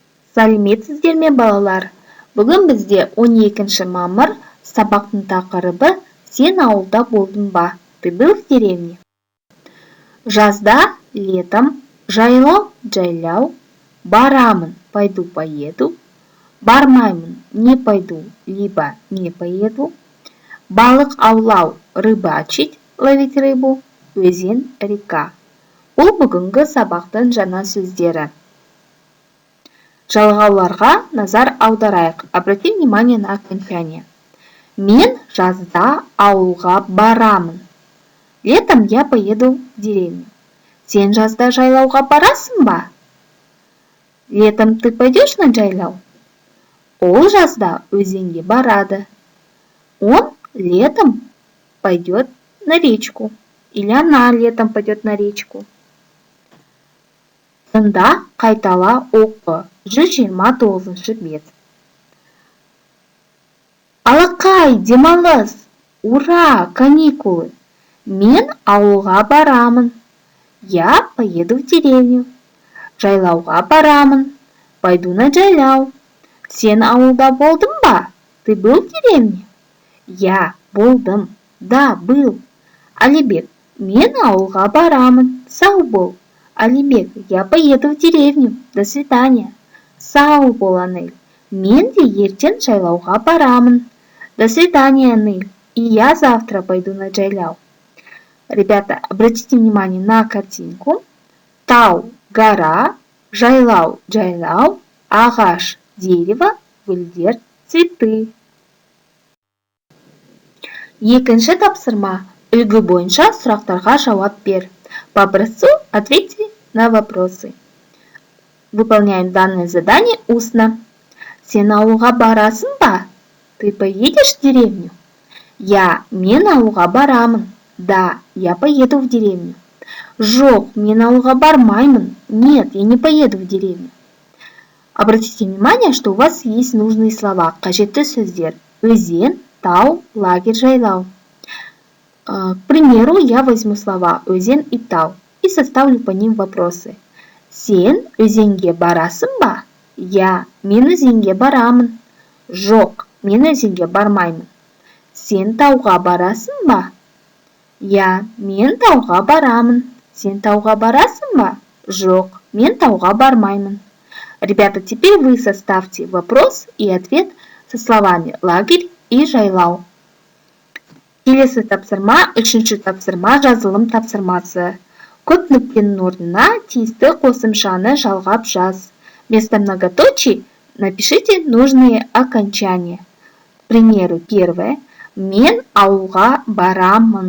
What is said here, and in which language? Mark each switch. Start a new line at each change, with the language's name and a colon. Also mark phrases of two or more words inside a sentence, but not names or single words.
Kazakh: Сәлеметсіздер ме, балалар? Бүгін бізде 12 мамыр, сабақтың тақырыбы «Сен ауылда болдың ба?
Russian: Ты был в деревне?»
Kazakh: Жазда, летом, жайлау, жайлау, барамын,
Russian: пойду, поеду, бармаймын, не пойду, либо не поеду,
Kazakh: балық аулау,
Russian: рыбачить, ловить рыбу, өзен, река.
Kazakh: Бұл бүгінгі сабақтың жаңа сөздері. Жалғауларға назар аударайық.
Russian: Обрати внимание на окончание.
Kazakh: Мен жазда ауылға барамын.
Russian: Летом я поеду в деревню.
Kazakh: Сен жазда жайлауға барасың ба?
Russian: Летом ты пойдешь на жайлау?
Kazakh: Ол жазда өзенге барады.
Russian: Он летом пойдет на речку. Или она летом пойдет на речку.
Kazakh: Тыңда, қайтала, оқы. 129 бет. Алақай, демалыс!
Russian: Ура, каникулы!
Kazakh: Мен ауылға барамын.
Russian: Я поеду в деревню.
Kazakh: Жайлауға барамын.
Russian: Пойду на жайлау.
Kazakh: Сен ауылда болдың ба?
Russian: Ты был в деревне?
Kazakh: Я болдым.
Russian: Да, был.
Kazakh: Алибек, мен ауылға барамын. Сау бол. Алибек,
Russian: я поеду в деревню. До свидания.
Kazakh: Сау бол, Анель. Мен де ертең жайлауға барамын.
Russian: До свидания, Анель. И я завтра пойду на жайляу. Ребята, обратите внимание на картинку.
Kazakh: Тау, гора, жайлау, жайлау, ағаш, дерево, гүлдер, цветы. Екінші тапсырма. Үлгі бойынша сұрақтарға жауап бер.
Russian: По образцу ответьте на вопросы. Выполняем данное задание устно.
Kazakh: Сен ауылға барасың ба?
Russian: Ты поедешь в деревню?
Kazakh: Мен ауылға барамын. Да,
Russian: я поеду в деревню.
Kazakh: Жоқ, мен ауылға бармаймын.
Russian: Нет, я не поеду в деревню. Обратите внимание, что у вас есть нужные слова,
Kazakh: қажетті сөздер. Өзен, тау, лагерь, жайлау.
Russian: К примеру, я возьму слова өзен и тау и составлю по ним вопросы.
Kazakh: Сен өзенге барасың ба? Мен өзенге барамын. Жоқ, мен өзенге бармаймын. Сен тауға барасың ба? Мен тауға барамын. Сен тауға барасың ба? Жоқ, мен тауға бармаймын.
Russian: Ребята, теперь вы составьте вопрос и ответ со словами лагерь и жайлау.
Kazakh: Келесі тапсырма, үшінші тапсырма, жазылым тапсырмасы. Көп нүктенің орнына тиісті қосымшаны жалғап жаз.
Russian: Вместо многоточий напишите нужные окончания. К примеру, первое.
Kazakh: Мен ауылға барамын.